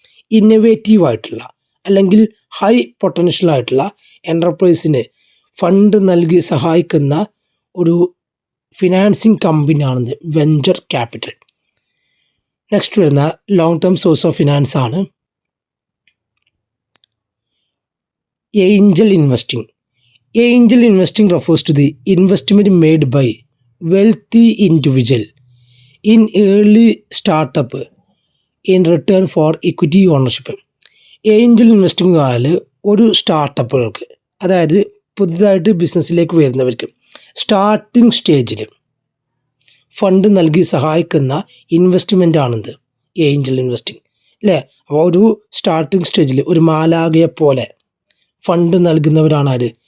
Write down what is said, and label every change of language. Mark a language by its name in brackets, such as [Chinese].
[Malayalam] Innovative ആയിട്ടുള്ള അല്ലെങ്കിൽ high potential ആയിട്ടുള്ള എൻ്റർപ്രൈസിന് ഫണ്ട് നൽകി സഹായിക്കുന്ന ഒരു ഫിനാൻസിങ് കമ്പനിയാണിത് വെഞ്ചർ ക്യാപിറ്റൽ. നെക്സ്റ്റ് വരുന്ന long term source of finance ആണ് Angel investing. [English] Angel investing refers to the investment made by wealthy individual in early startup in return for equity ownership. [Malayalam] Angel investing എന്ന് പറഞ്ഞാൽ ഒരു സ്റ്റാർട്ടപ്പുകൾക്ക്, അതായത് പുതുതായിട്ട് ബിസിനസ്സിലേക്ക് വരുന്നവർക്ക് starting സ്റ്റേജിൽ ഫണ്ട് നൽകി സഹായിക്കുന്ന ഇൻവെസ്റ്റ്മെൻ്റ് ആണിത് ഏഞ്ചൽ ഇൻവെസ്റ്റിംഗ് അല്ലേ. അപ്പോൾ ഒരു സ്റ്റാർട്ടിംഗ് സ്റ്റേജിൽ ഒരു മാലാകയെ പോലെ ഫണ്ട് നൽകുന്നവരാണ് ആര്?